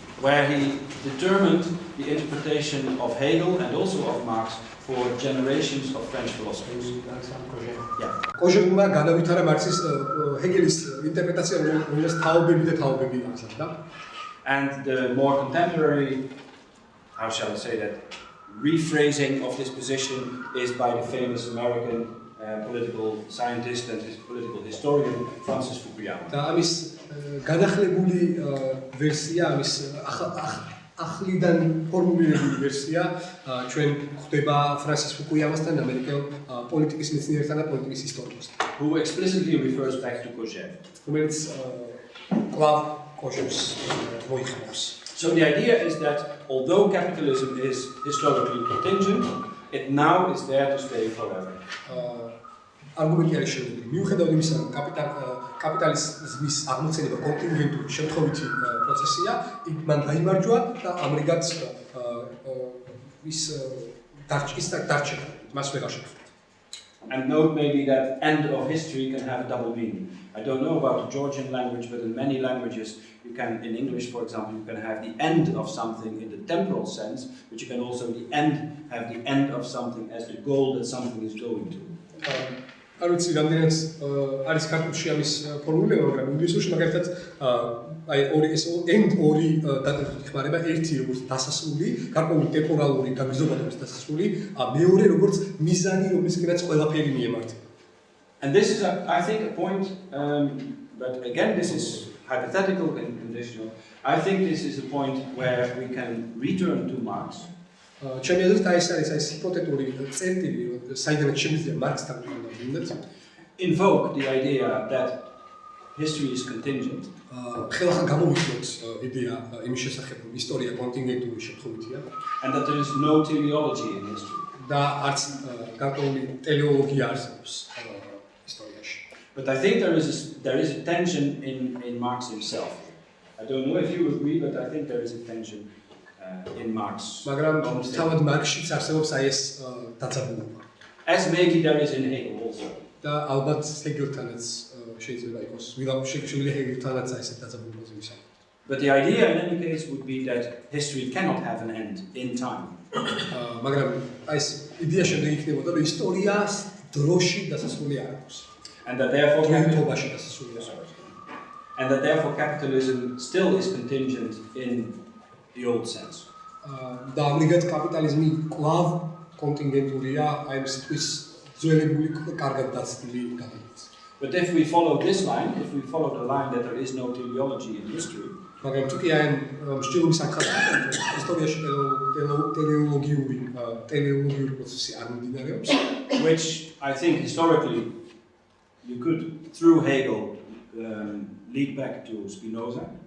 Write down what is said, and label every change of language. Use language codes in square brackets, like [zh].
[en] Where he determined the interpretation of Hegel and also of Marx for generations of French philosophers. [ka] კოჟევმა განავითარა მარქსის ჰეგელის ინტერპრეტაცია, რომელსაც თაობები აღზარდა. [en] And the more contemporary, how shall I say that, rephrasing of this position is by the famous American political scientist and his political historian Francis Fukuyama. [ka] და ამის განახლებული ვერსია, ამის ახლიდან ფორმულირებული ვერსია ჩვენ ხვდება ფრანსის ფუკუიამასთან, ამერიკელ პოლიტიკის მეცნიერთან და პოლიტიკის ისტორიკოსთან. [en] Who explicitly refers back to Kojève. [ka] რომელიც კვლავ კოჟევს მოიხმარს. [en] So the idea is that although capitalism is historically contingent, it now is there to stay forever. [ka] Argumenti არის შემდეგი. მიუხედავად იმისა, რომ კაპიტალიზმის აღმოცენება კონტინგენტური შემთხვევითი პროცესია, მან გაიმარჯვა და ამრიგად ის დარჩება, მას ვეღარ შეხვდით. [en] And note maybe that end of history can have a double meaning. I don't know about the Georgian language, but in many languages you can, in English for example, you can have the end of something in the temporal sense, but you can also have the end of something as the goal that something is going to. [ka] არ ვიცი რამდენიც არის ქართულში ამის ფორმულირება, მაგრამ ინგლისურში მაგალითად აი ორი დატვირთული ხმარება, ერთი როგორც დასასრული, გარკვეული ტემპორალური გაგრძელების დასასრული, მეორე როგორც მიზანი, რომლისკენაც ყველაფერი მიემართება. [en] And this is, I think, a point, but again, this is hypothetical and conditional. I think this is a point where we can return to Marx. [ka] ჩემი აზრით ეს არის ჰიპოთეტური წერტილი, საიდანაც შემიძლია მარქსთან ვინდათ. [en] Invoke the idea that history is contingent. [ka] ხელახან გამოვიხსნოთ იდეა იმის შესახებ, რომ ისტორია კონტინგენტური შემთხვევითია. [en] And that there is no teleology in history. [ka] და არც გარკვეული ტელეოლოგია არსებობს ისტორიაში. [en] But I think there is a tension in Marx himself. I don't know if you agree, but I think there is a tension in Marx. [ka] მაგრამ თავად მარქსშიც არსებობს აი ეს დაძაბულობა. [en] As maybe there is in Hegel also. [ka] და ალბათ ჰეგელთანაც შეიძლება იყოს, შეგვიძლია ჰეგელთანაც აი ეს დაძაბულობაზე ვისაუბროთ. [en] But the idea in any case would be that history cannot have an end in time. [ka] მაგრამ აი ეს იდეა შემდეგ იქნებოდა, რომ ისტორიას დროში დასასრული არ აქვს. [en] And that therefore [ka] დროებაში დასასრული არ აქვს. [en] And that therefore capitalism still is contingent in the old sense. [ka] და ამრიგად კაპიტალიზმი კვლავ კონტინგენტურია, აი ეს სიტყვის ძველებული კარგად დაცდილი გადაიც. [en] But if we follow this line, if we follow the line that there is no teleology in history, [ka] მაგრამ თუ კი აი მსჯელობის საკითხი ისტორიაში ტელეოლოგიური პროცესი არ მიმდინარეობს, [en] which I think historically you could through Hegel lead back to Spinoza.